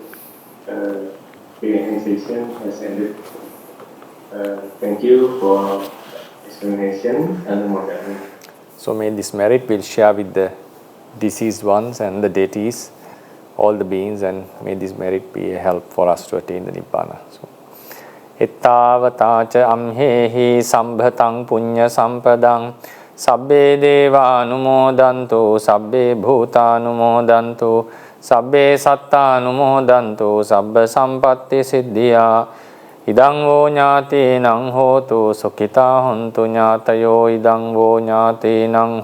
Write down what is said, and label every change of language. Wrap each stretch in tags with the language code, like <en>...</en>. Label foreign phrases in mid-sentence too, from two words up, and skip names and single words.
<en>The session has ended. Thank you for explanation and modern. So may this merit we'll share with the deceased ones and the deities, all the beings, and may this merit be a help for us to attain the Nibbana.</en> <pi>So, Ittavataca amhehi sambhatang punya sampadang sabbe deva anumodanto sabbe bhuta anumodanto sabbe satta anumodanto sabba sampatti siddhya idang vo nyati nang hotu sukhita hontu nyatayo idang vo nyati nang</pi>